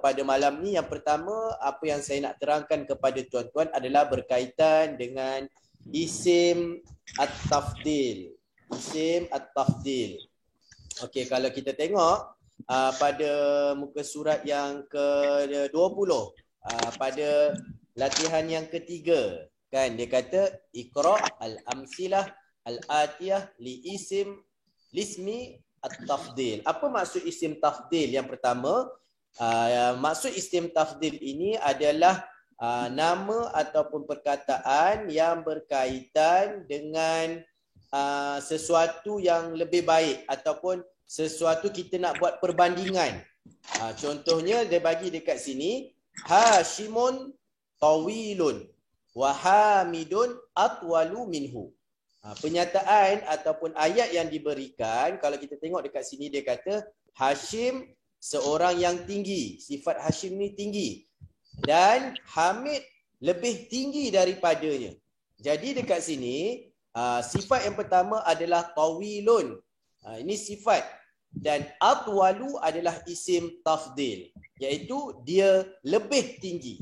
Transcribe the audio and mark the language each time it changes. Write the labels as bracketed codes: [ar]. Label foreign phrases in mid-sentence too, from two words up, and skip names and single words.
[ms] Pada malam ni yang pertama, apa yang saya nak terangkan kepada tuan-tuan adalah berkaitan dengan [ar] اسم التفضيل. اسم التفضيل. [ms] Okey, kalau kita tengok pada muka surat yang ke-20, pada latihan yang ketiga, kan dia kata [ar] اقرأ الأمثلة الآتية ل اسم لاسم التفضيل. [ms] Apa maksud [ar] اسم تفضيل? [ms] Yang pertama, maksud [ar] اسم تفضيل [ms] ini adalah nama ataupun perkataan yang berkaitan dengan sesuatu yang lebih baik ataupun sesuatu kita nak buat perbandingan. Contohnya dia bagi dekat sini, [ar] هاشم طويل و حامد أطول منه. [ms] Penyataan ataupun ayat yang diberikan, kalau kita tengok dekat sini dia kata Hashim seorang yang tinggi, sifat Hashim ni tinggi, dan Hamid lebih tinggi daripadanya. Jadi dekat sini sifat yang pertama adalah tawilun, ini sifat, dan atwalu adalah [ar] اسم تفضيل, [ms] iaitu dia lebih tinggi.